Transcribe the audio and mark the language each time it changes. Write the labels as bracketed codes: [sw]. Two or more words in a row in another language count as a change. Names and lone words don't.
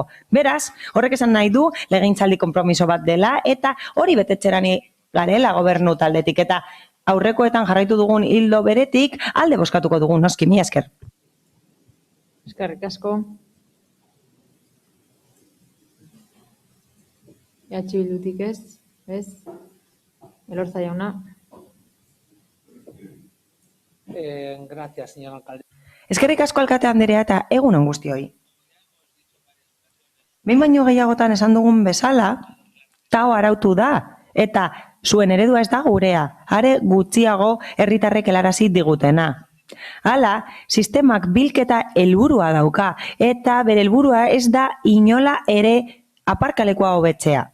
[eu] Beraz, horrek esan nahi du legegintzaldi konpromiso bat dela eta hori betetxerani garela gobernu taldetik eta aurrekoetan jarraitu dugun hildo beretik alde bozkatuko dugun, noski, mila esker. Eskerrik asko. Bildutik ez? Elorza jauna. [es] Gracias, señor alcalde. [eu] Eskerrik asko alkate anderea eta egun on guztioi. Behin baino gehiagotan esan dugun bezala, TAO arautu da eta zuen eredua ez da gurea, are gutxiago herritarrek helarazi digutena. Hala, sistemak bilketa helburua dauka eta bere helburua ez da inola ere aparkalekua hobetzea.